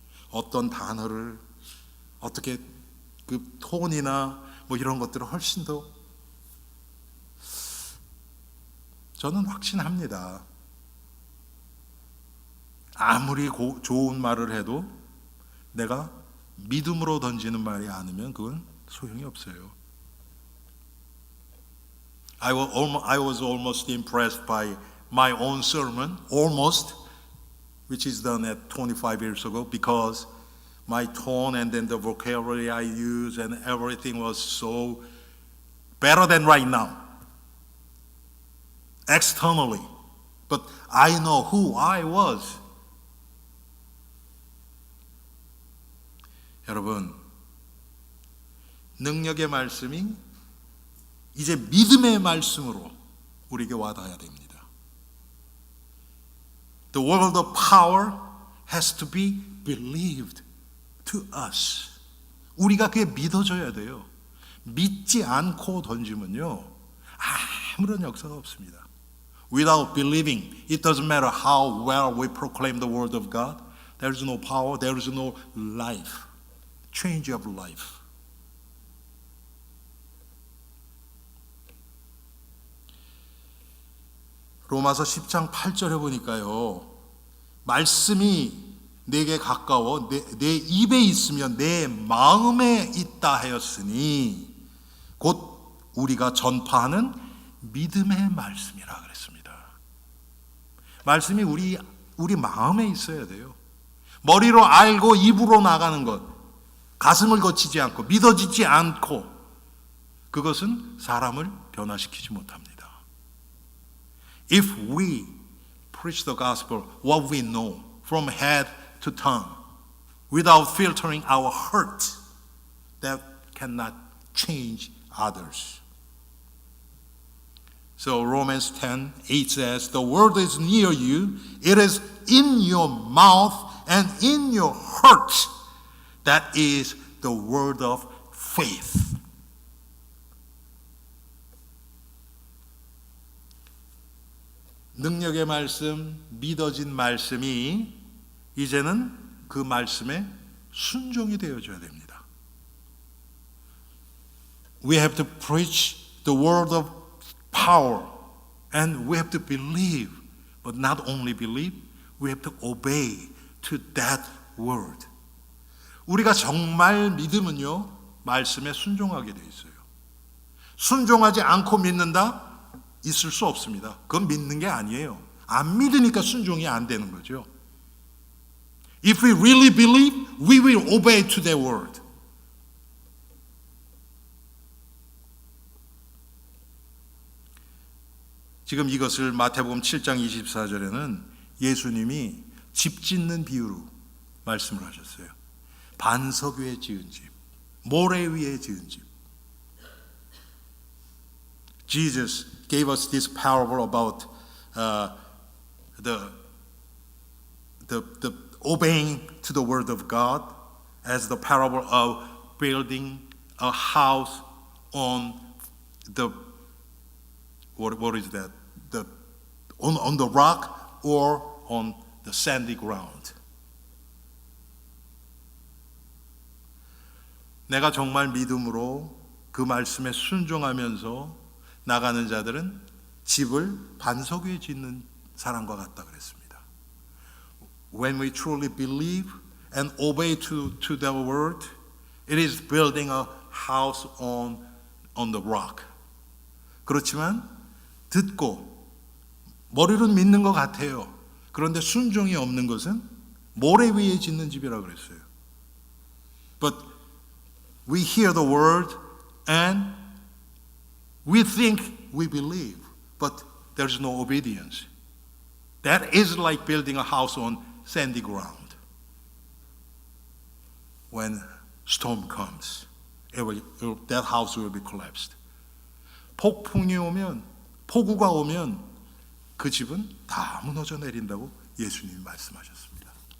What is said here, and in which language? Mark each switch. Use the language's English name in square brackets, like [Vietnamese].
[Korean] 어떤 단어를 어떻게 그 톤이나 뭐 이런 것들을 훨씬 더 저는 확신합니다. 아무리 좋은 말을 해도 내가 믿음으로 던지는 말이 아니면 그건 소용이 없어요. [English] I was almost impressed by my own sermon, almost, which is done at 25 years ago, because my tone and then the vocabulary I use and everything was so better than right now. Externally. But I know who I was. [Korean] 여러분, 능력의 말씀이 이제 믿음의 말씀으로 우리에게 와닿아야 됩니다. [English] The word of power has to be believed to us. [Korean] 우리가 그게 믿어져야 돼요. 믿지 않고 던지면요, 아무런 역사가 없습니다. [English] Without believing, it doesn't matter how well we proclaim the word of God. There is no power, there is no life, change of life. [Korean] 로마서 10장 8절에 보니까요, 말씀이 내게 가까워 내 입에 있으면 내 마음에 있다 하였으니 곧 우리가 전파하는 믿음의 말씀이라 그랬습니다. 말씀이 우리 마음에 있어야 돼요. 머리로 알고 입으로 나가는 것, 가슴을 거치지 않고 믿어지지 않고, 그것은 사람을 변화시키지 못합니다. [English] If we preach the gospel, what we know from head to tongue, without filtering our heart, that cannot change others. So Romans 10:8 says, the word is near you, it is in your mouth and in your heart. That is the word of faith. [Korean] 능력의 말씀, 믿어진 말씀이 이제는 그 말씀에 순종이 되어줘야 됩니다. [English] We have to preach the word of power and we have to believe, but not only believe, we have to obey to that word. [Korean] 우리가 정말 믿으면요, 말씀에 순종하게 돼 있어요. 순종하지 않고 믿는다? 있을 수 없습니다. 그건 믿는 게 아니에요. 안 믿으니까 순종이 안 되는 거죠. [English] If we really believe, we will obey to their word. [Korean] 지금 이것을 마태복음 7장 24절에는 예수님이 집 짓는 비유로 말씀을 하셨어요. 반석 위에 지은 집, 모래 위에 지은 집. [English] Jesus gave us this parable about the obeying to the word of God as the parable of building a house on the what is that? On the rock or on the sandy ground. [Korean] 내가 정말 믿음으로 그 말씀에 순종하면서 나가는 자들은 집을 반석 위에 짓는 사람과 같다 그랬습니다. [English] When we truly believe and obey to the word, it is building a house on the rock. [Korean] 그렇지만 듣고 머리로는 믿는 것 같아요. 그런데 순종이 없는 것은 모래 위에 짓는 집이라 그랬어요. [English] But we hear the word and we think we believe, but there's no obedience. That is like building a house on sandy ground. When storm comes, that house will be collapsed. [Korean] 폭풍이 오면, 폭우가 오면 그 집은 다 무너져 내린다고 예수님이 말씀하셨습니다.